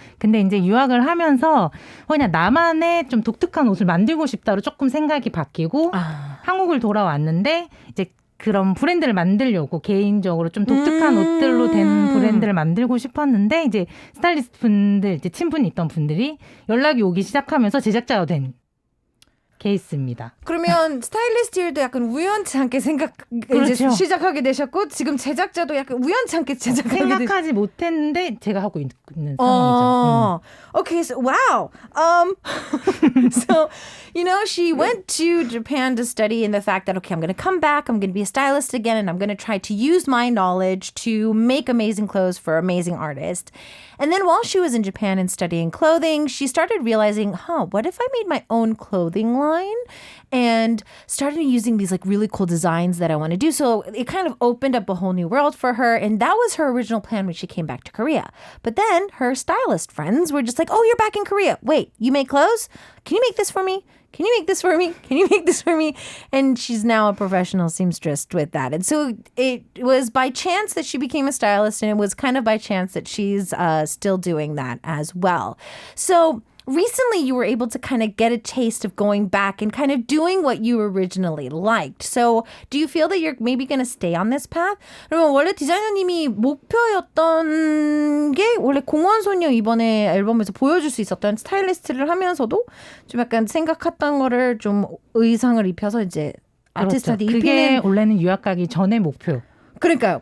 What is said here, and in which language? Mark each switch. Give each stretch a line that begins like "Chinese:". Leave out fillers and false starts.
Korean: 근데 이제 유학을 하면서 그냥 나만의 좀 독특한 옷을 만들고 싶다로 조금 생각이 바뀌고 한국을 돌아왔는데 이제 그런 브랜드를 만들려고 개인적으로 좀 독특한 옷들로 된 브랜드를 만들고 싶었는데 이제 스타일리스트 분들, 이제 친분이 있던 분들이 연락이 오기 시작하면서 제작자가 된 케이스입니다. 그러면 스타일리스트 일도 약간 우연치 않게 그렇죠. 이제 시작하게 되셨고 지금 제작자도 약간 우연치 않게 생각하지 못했는데 제가 하고 있는 상황이죠.
English: Okay, so wow. So, she went to Japan to study in the fact that, okay, I'm going to come back, I'm going to be a stylist again, and I'm going to try to use my knowledge to make amazing clothes for amazing artists. And then while she was in Japan and studying clothing, she started realizing, what if I made my own clothing line and started using these like really cool designs that I want to do. So it kind of opened up a whole new world for her. And that was her original plan when she came back to Korea. But then her stylist friends were just like, oh, you're back in Korea. Wait, you make clothes? Can you make this for me? Can you make this for me? Can you make this for me? And she's now a professional seamstress with that. And so it was by chance that she became a stylist, and it was kind of by chance that she's still doing that as well. So recently you were able to kind of get a taste of going back and kind of doing what you originally liked. So do you feel that you're maybe going to stay on this path?
Korean: 그러면 원래 디자이너님이 목표였던 게 원래 공원소녀 이번에 앨범에서 보여줄 수 있었던 스타일리스트를 하면서도 좀 약간 생각했던 거를 좀 의상을 입혀서 이제 아티스트한테 입히는. 그게 원래는 유학 가기 전의 목표. 그러니까요.